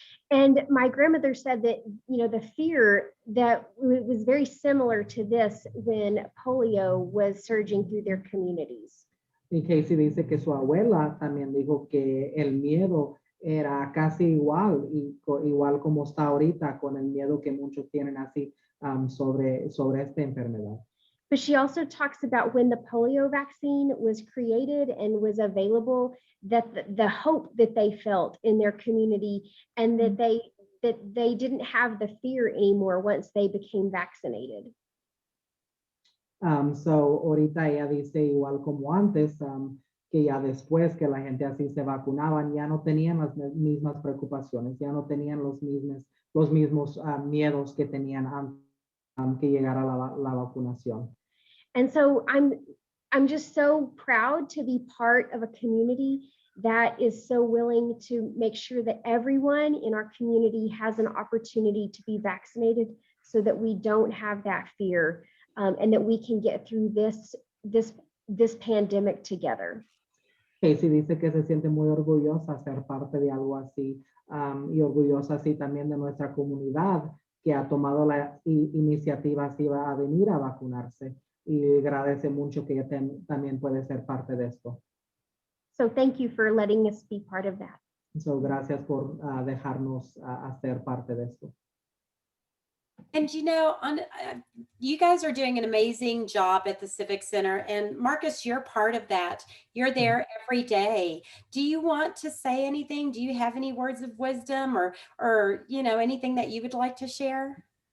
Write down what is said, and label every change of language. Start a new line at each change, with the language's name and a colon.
English: And my grandmother said that, the fear that was very similar to this when polio was surging through their communities.
Spanish: Y Casey dice que su abuela también dijo que el miedo era casi igual como está ahorita, con el miedo que muchos tienen así sobre esta enfermedad.
English: But she also talks about when the polio vaccine was created and was available, that the hope that they felt in their community, and that they didn't have the fear anymore once they became vaccinated.
Spanish: So ahorita ella dice igual como antes, que ya después que la gente así se vacunaban, ya no tenían las mismas preocupaciones, ya no tenían los mismos miedos que tenían antes que llegara la vacunación.
English: And so I'm just so proud to be part of a community that is so willing to make sure that everyone in our community has an opportunity to be vaccinated, so that we don't have that fear, and that we can get through this pandemic together.
Spanish: Casey dice que se siente muy orgullosa ser parte de algo así, y orgullosa así también de nuestra comunidad que ha tomado la iniciativa así a venir a vacunarse, y agradece mucho que ella también puede ser parte de esto.
English: So thank you for letting us be part of that.
Spanish: So, gracias por dejarnos hacer parte de esto.
English: And you know, you guys are doing an amazing job at the Civic Center. And Marcus, you're part of that. You're there every day. Do you want to say anything? Do you have any words of wisdom or you know, anything that you would like to share?